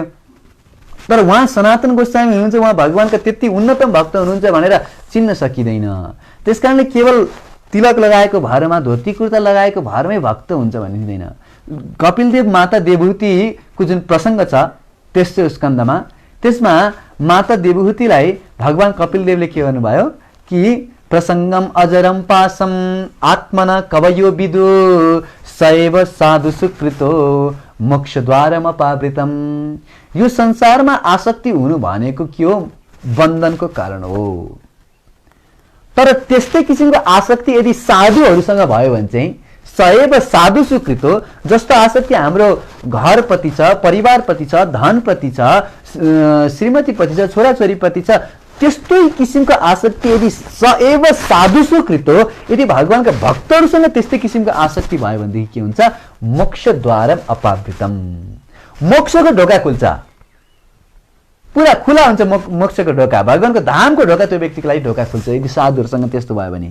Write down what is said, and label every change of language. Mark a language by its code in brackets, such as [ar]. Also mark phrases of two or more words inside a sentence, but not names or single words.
[ne] तर उहाँ सनातन गोस्वामी हुनुहुन्छ, उहाँ भगवान्का त्यति उन्नतम भक्त हुनुहुन्छ भनेर चिन्न सकिँदैन। त्यस कारणले केवल तिलक लगाएको भरमा, धोती कुर्ता लगाएको भरमै भक्त हुन्छ भन्ने हुँदैन। कपिलदेव माता देवहूतिको जुन प्रसङ्ग छ तेस्रो स्कन्धमा, त्यसमा माता देवहूतिलाई भगवान् कपिलदेवले के गर्नुभयो कि [sa] प्रसङ्गम अजरम पासम आत्मना कवयो विदु सैव साधु सुकृतो मोक्षद्वारम अपावृतम। [ne] यो संसारमा आसक्ति हुनु भनेको के हो, बन्धनको कारण हो। तर त्यस्तै किसिमको आसक्ति यदि साधुहरूसँग भयो भने चाहिँ [sa] सैव साधु सुकृत [ne] हो। जस्तो आसक्ति हाम्रो घरप्रति छ, परिवारप्रति छ, धनप्रति छ, श्रीमतीप्रति छ, छोराछोरीप्रति छ, त्यस्तै किसिमको आसक्ति यदि [sa] सैव साधु सुकृत [ne] हो, यदि भगवान्का भक्तहरूसँग त्यस्तै किसिमको आसक्ति भयो भनेदेखि के हुन्छ, [sa] मोक्षद्वारम अपावृतम, [ne] मोक्षको ढोका खुल्छ, पुरा खुला हुन्छ मोक्षको ढोका, भगवान्को धामको ढोका त्यो व्यक्तिको लागि ढोका खुल्छ यदि साधुहरूसँग त्यस्तो भयो भने।